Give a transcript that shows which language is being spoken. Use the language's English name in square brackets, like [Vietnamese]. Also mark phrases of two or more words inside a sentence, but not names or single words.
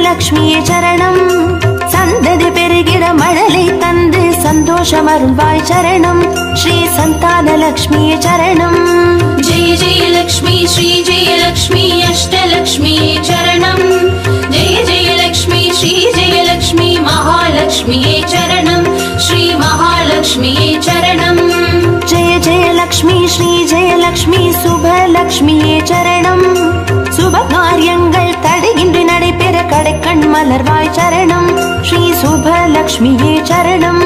[Tamil] லக்ஷ்மியே சரணம் சந்ததி பெருகிட மழலை தந்து சந்தோஷம் அருள்வாய் சரணம் ஸ்ரீ சந்தான லக்ஷ்மியே சரணம் [Sanskrit] जय जय लक्ष्मी श्री जय लक्ष्मी अष्टलक्ष्मी चरणम् जय जय लक्ष्मी श्री जय लक्ष्मी महालक्ष्मी चरणम् श्री महालक्ष्मी चरणम् जय जय लक्ष्मी श्री जय लक्ष्मी शुभ लक्ष्मी चरणम् शुभ [Tamil] காரியங்கள் தடையின்றி நடைபெற கடைக்கண் மலர்வாய் சரணம் ஸ்ரீ [Sanskrit] शुभ लक्ष्मी चरणम्